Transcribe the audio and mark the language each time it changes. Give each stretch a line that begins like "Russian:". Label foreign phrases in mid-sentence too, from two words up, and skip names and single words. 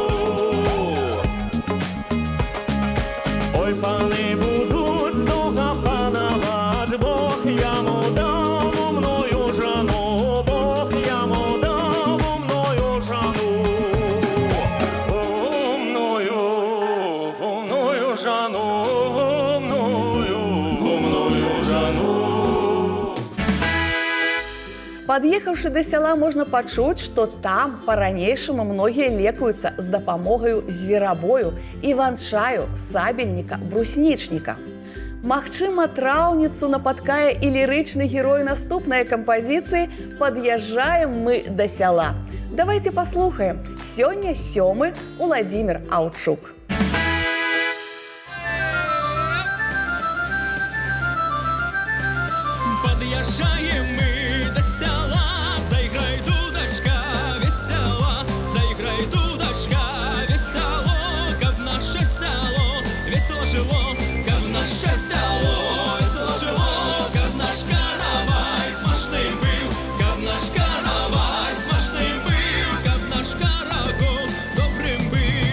Russian: Ой, паны будут сдолго пановать, Бог ему дал умную жену, Бог ему дал умную жену. Умную жену, умную жену.
Belarusian: Пад'ехаўшы да сяла, можна пачуць, што там па-ранейшаму многія лекуюцца з дапамогаю зверабою, іван-чаю, сабельніка, бруснічніка. Магчыма, траўніцу напаткае і лірычны герой наступнай кампазіцыі «Пад'язджаем мы да сяла». Давайте паслухаем. Сёння 7-й Уладзімір Аўчук.
Russian: Подъезжаем мы до села, заиграй, дудочка, весела, заиграй, дудочка, весело, как наше село, весело жило, как наше село, весело жило, как наш каравай смачный был, как наш каравай смачный был, как наш карагол добрым был.